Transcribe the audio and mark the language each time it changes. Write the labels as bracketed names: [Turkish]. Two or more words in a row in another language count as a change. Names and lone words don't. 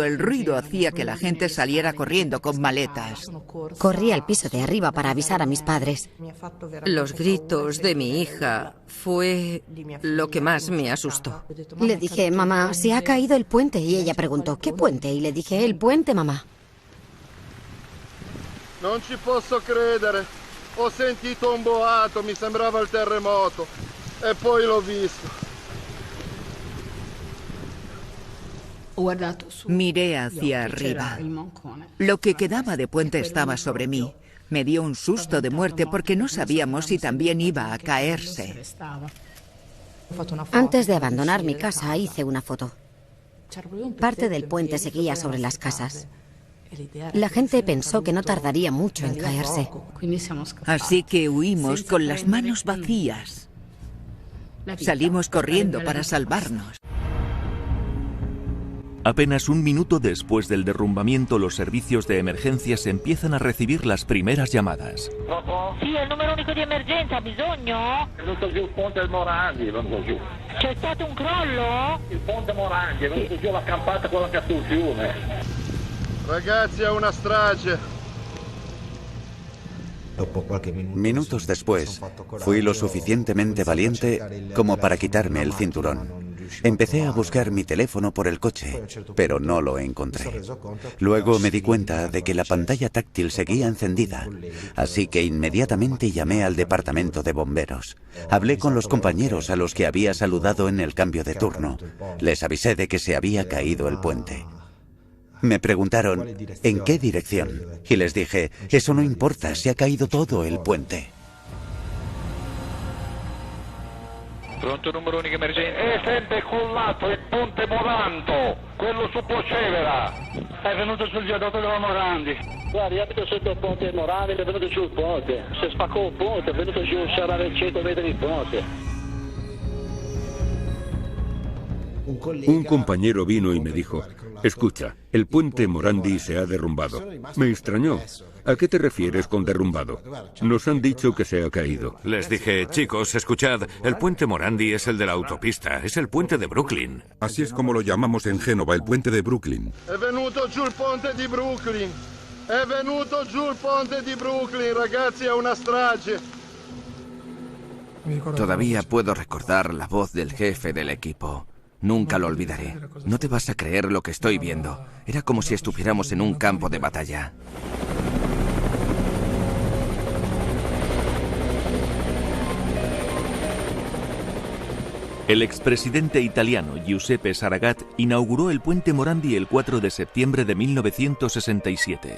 [Spanish] El ruido hacía que la gente saliera corriendo con maletas. Corrí al piso de arriba para avisar a mis padres. Los gritos de mi hija fue lo que más me asustó. Le dije, mamá, se ha caído el puente. Y ella preguntó, ¿qué puente? Y le dije, el puente, mamá. [Italian] Non ci posso credere. Ho sentito un boato, mi sembrava il terremoto. E poi l'ho visto. [Spanish] Miré hacia arriba. Lo que quedaba de puente estaba sobre mí. Me dio un susto de muerte porque no sabíamos si también iba a caerse. Antes de abandonar mi casa hice una foto. Parte del puente seguía sobre las casas. La gente pensó que no tardaría mucho en caerse. Así que huimos con las manos vacías. Salimos corriendo para salvarnos. Apenas un minuto después del derrumbamiento, los servicios de emergencias empiezan a recibir las primeras llamadas. [Italian] Sì, è il numero unico di emergenza, ha bisogno? È venuto giù il ponte del Morandi, è venuto giù. C'è stato un crollo? Il ponte Morandi, è venuto giù la campata quella che ha sul fiume. Ragazzi, è una strage. [Spanish] Minutos después, fui lo suficientemente valiente como para quitarme el cinturón. Empecé a buscar mi teléfono por el coche, pero no lo encontré. Luego me di cuenta de que la pantalla táctil seguía encendida, así que inmediatamente llamé al departamento de bomberos. Hablé con los compañeros a los que había saludado en el cambio de turno. Les avisé de que se había caído el puente. Me preguntaron, ¿en qué dirección? Y les dije, eso no importa, se ha caído todo el puente. [Italian] Pronto, numero unico emergenza. È sempre collato il ponte Moranto, quello su Procevera. È venuto sul viadotto della Morandi. Guarda, io abito sotto il ponte Morandi, è venuto giù il ponte. Si spaccò il ponte, è venuto giù, c'era 100 metri di ponte. [Spanish] Un compañero vino y me dijo, escucha, el puente Morandi se ha derrumbado. Me extrañó. ¿A qué te refieres con derrumbado? Nos han dicho que se ha caído. Les dije, chicos, escuchad, el puente Morandi es el de la autopista, es el puente de Brooklyn. Así es como lo llamamos en Génova, el puente de Brooklyn. [Italian] È venuto giù il ponte di Brooklyn. È venuto giù il ponte di Brooklyn, ragazzi, è una strage. [Spanish] Todavía puedo recordar la voz del jefe del equipo. Nunca lo olvidaré. No te vas a creer lo que estoy viendo. Era como si estuviéramos en un campo de batalla. El expresidente italiano Giuseppe Saragat inauguró el puente Morandi el 4 de septiembre de 1967.